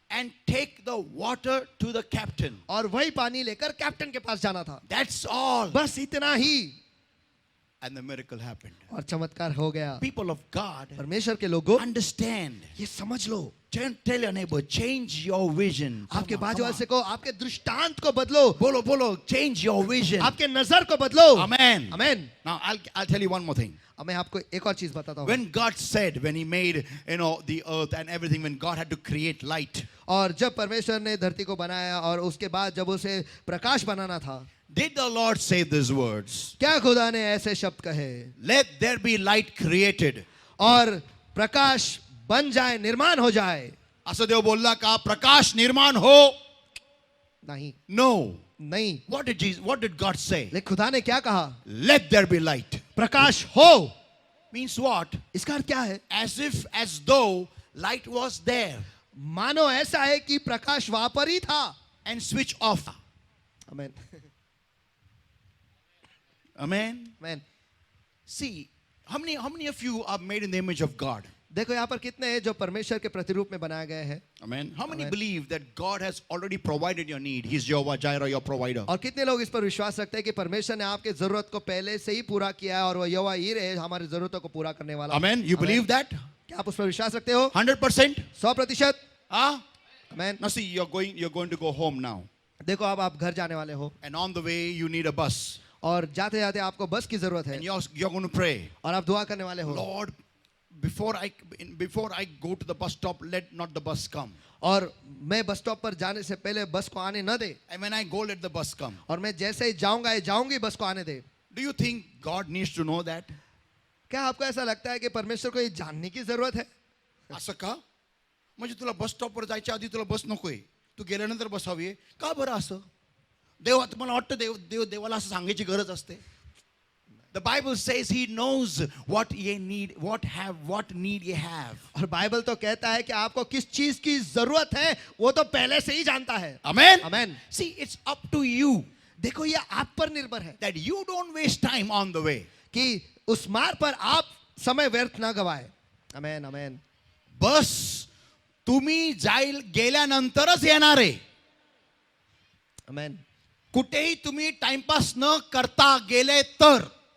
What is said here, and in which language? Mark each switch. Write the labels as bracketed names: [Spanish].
[English] and take the water to the captain. [Hindi] और वही पानी लेकर कैप्टन के पास जाना था. [English] That's all. [Hindi] बस इतना ही. [English] And the miracle happened. [Hindi] और चमत्कार हो गया. [English] People of God, [Hindi] परमेश्वर के लोगों, [English] understand. [Hindi] ये समझ लो. [English] Tell your neighbor, change your vision. Come [Hindi] आपके [English] on, [Hindi] बाजू [English] come [Hindi] वाले [English] on. [Hindi] से को आपके दृष्टांत को बदलो. Bolo, bolo, [English] change your vision. [Hindi] आपके नजर को बदलो. [English] Amen. Amen. Now I'll tell you one more thing. [Hindi] अब मैं आपको एक और चीज बताता हूँ. [English] When God said, when He made the earth and everything, when God had to create light, [Hindi] और जब परमेश्वर ने धरती को बनाया और उसके बाद जब उसे प्रकाश बनाना था, [English] did the Lord say these words? [Hindi] क्या खुदा ने ऐसे शब्द कहे? [English] Let there be light created. [Hindi] और प्रकाश बन जाए, निर्माण हो जाए. [Marathi] असं देव बोलला का प्रकाश निर्माण हो? [Hindi] नहीं, [English] No. [Hindi] नहीं. [English] What did God say? [Hindi] लेकिन खुदा ने क्या कहा? [English] Let there be light. [Hindi] प्रकाश हो. [English] Means what? [Hindi] इसका अर्थ क्या है? [English] As though light was there [Hindi] मानो ऐसा है कि प्रकाश वहां पर ही था. [English] and switch off. Amen. Amen. Amen. See, how many of you are made in the image of God? [Hindi] देखो यहाँ पर कितने हैं जो परमेश्वर के प्रतिरूप में बनाए गए हैं. [English] Amen. How many Amen. believe that God has already provided your need? He's Jehovah Jireh, your provider. [Hindi] और कितने लोग इस पर विश्वास रखते हैं कि परमेश्वर ने आपके जरूरत को पहले से ही पूरा किया है और वह यहोवा ही रहे हमारी जरूरतों को पूरा करने वाला. [English] Amen. You believe that? [Hindi] क्या आप उस पर विश्वास रखते हो? [English] 100%? 100%. Ah? Amen. Now see, you're going to go home now. [Hindi] देखो अब आप घर जाने वाले हो [English] And on the way, you need a bus. [Hindi] और जाते जाते आपको बस की जरूरत है [English] And you're going to pray. [Hindi] और आप दुआ करने वाले हो. [English] Lord, before I go to the bus stop, let not the bus come. [Hindi] और मैं बस स्टॉप पर जाने से पहले बस को आने न दे. [English] And when I go, let the bus come. [Hindi] और मैं जैसे ही जाऊंगा या जाऊंगी बस को आने दे. [English] Do you think God needs to know that? [Hindi] क्या आपको ऐसा लगता है कि परमेश्वर को ये जानने की जरूरत है? [Marathi] असं का? म्हणजे तुला बस स्टॉपवर जायच्या आधी तुला बस नकोय, तू गेल्यानंतर बस हवी आहे का बरं असं? मला वाटतं देवाला असं सांगायची गरज असते. [English] The Bible says He knows what ye need, what need ye have. [Hindi] और बाइबल तो कहता है कि आपको किस चीज की जरूरत है वो तो पहले से ही जानता है. [English] Amen. Amen. See, it's up to you [Hindi] देखो ये आप पर निर्भर है [English] that you don't waste time on the way. [Hindi] कि उस मार्ग पर आप समय व्यर्थ ना गवाए. [English] Amen. Amen. [Marathi] बस तुम्ही गेल्यानंतरच येणार आहे. [English] Amen. [Marathi] कुठेही तुम्ही टाइमपास न करता गेले तर.